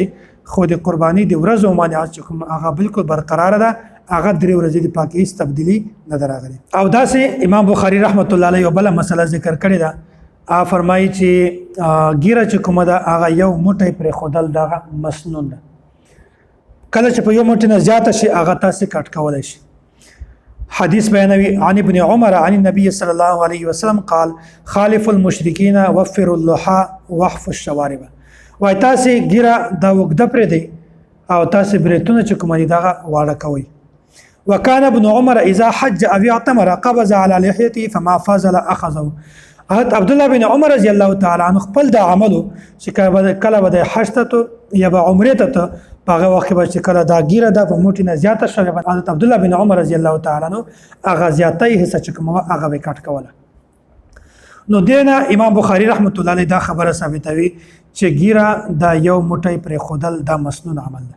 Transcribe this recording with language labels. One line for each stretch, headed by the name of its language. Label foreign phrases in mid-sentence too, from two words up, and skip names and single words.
Pashto: خو د قرباني د ورځو ممانعات چې کوم هغه بالکل برقرار ده، هغه 3 ورځې د پاکي تبدیلی نه دراغلي. او دا سه امام بخاری
Arabic: رحمت الله علیه
Pashto: بل مسله ذکر کړی ده. فرمایي چې ګیره چې کومه ده هغه یو موټی پر خودل دغه مسنون ده. کله چې په یو موټی نه زیاته شي هغه تاسو کټ کولای شي.
Arabic: حدیث بیانوي عن ابن عمر عن النبي صلى الله عليه وسلم قال خالف المشركين وفروا اللحى واحفوا الشوارب.
Pashto: وای تاسو ګیره دا وګد پر دی او تاسو بریتونه چې کومه دغه واړه کوي.
Arabic: وكان ابن عمر اذا حج او اعتمر قبض على لحيته فما فضل اخذه.
Pashto: حضرت عبد الله بن عمر
Arabic: رضی الله تعالی عنہ
Pashto: خپل دا عملو چې کله به حج ته یا به عمره ته هغه وخت به چې کله دا ګیره د موټی نه زیاته شوه، حضرت عبد الله بن عمر
Arabic: رضی الله تعالی عنہ
Pashto: هغه زیاتې حصہ چې کومه هغه به کټ کوله. نو دینه امام بخاری
Arabic: رحمت الله علیه
Pashto: دا خبره ثابتوي چې ګیره دا یو موټی پر خودل دا مسنون عمل ده.